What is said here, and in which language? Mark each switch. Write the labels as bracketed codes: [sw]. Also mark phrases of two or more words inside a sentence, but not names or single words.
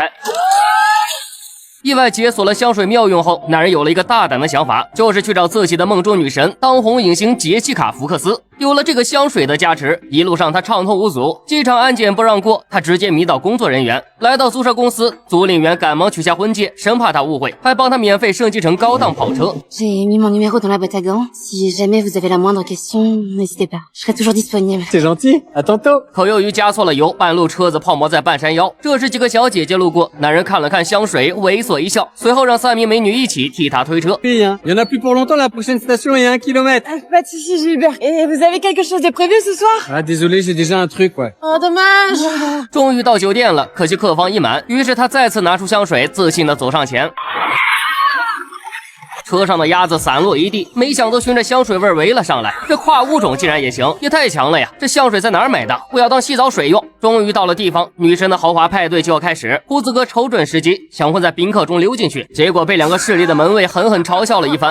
[zh] 意外解锁了香水妙用后，男人有了一个大胆的想法，就是去找自己的梦中女神当红影星杰西卡·福克斯。有了这个香水的加持，一路上他畅通无阻，机场安检不让过，他直接迷倒工作人员。来到租车公司，租赁员赶忙取下婚戒，生怕他误会，还帮他免费升级成高档跑车。 [fr] J'ai mis mon numéro dans la boîte à gants. Si jamais vous avez la moindre question, n'hésitez pas, je serai toujours disponible. C'est gentil, à tantôt. [zh] 可由于加错了油，半路车子泡沫在半山腰。这时几个小姐姐路过，男人看了看香水，猥琐一笑，随后让3名美女一起替他推车。 [fr] Fille, hein. Y en a plus pour longtemps, la prochaine station est 1 kilomètre. Pas de soucis, Gilbert. Et vous avez quelque chose de prévu ce soir? Ah, désolé, j'ai déjà un truc, ouais. Oh, dommage. [zh] 终于到酒店了，可惜客房已满，于是他再次拿出香水，自信地走上前。车上的鸭子散落一地，没想到循着香水味围了上来。这跨物种竟然也行，也太强了呀！这香水在哪儿买的？我要当洗澡水用。终于到了地方，女神的豪华派对就要开始。胡子哥瞅准时机，想混在宾客中溜进去，结果被2个势利的门卫狠狠嘲笑了一番。